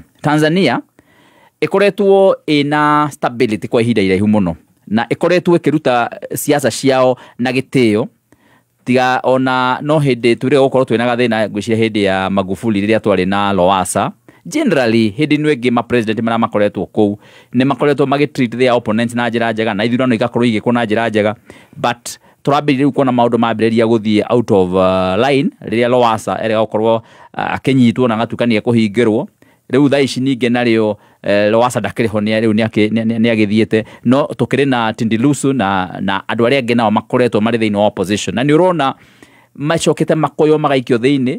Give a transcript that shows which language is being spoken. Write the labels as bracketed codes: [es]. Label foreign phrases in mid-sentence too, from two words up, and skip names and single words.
[ki] Tanzania ĩkoretwo ĩna stability kwa ihinda iraihu mũno, na ĩkoretwo ĩkĩruta siasa ciao na gĩtĩo, tiga ona no hĩndĩ twĩrĩga gũkorwo twĩna gathĩna ngwĩciria hĩndĩ ya Magufuli rĩrĩa twarĩ na Lowassa. Generally hĩndĩ ĩno ĩngĩ ma president marĩa makoretwo kũu nĩ makoretwo magĩtreat [en] their opponents [ki] na njĩra njega, na ithurano igakorwo igĩkwo na njĩra njega, but tũrambĩrĩria rĩu kuona maũndũ mambĩrĩria gũthiĩ [en] out of line [ki] rĩrĩa Lowassa erega gũkorwo akĩnyitwo na agatukania kũhingĩrwo. Rĩu thaa ici ningĩ narĩo Lowassa ndakĩrĩ ho, rĩu nĩ agĩthiĩte, no tũkĩrĩ na Tundu Lissu na andũ arĩa angĩ nao makoretwo marĩ thĩinĩ wa opposition, na nĩ ũrona macokete makoyo magaikio thĩinĩ.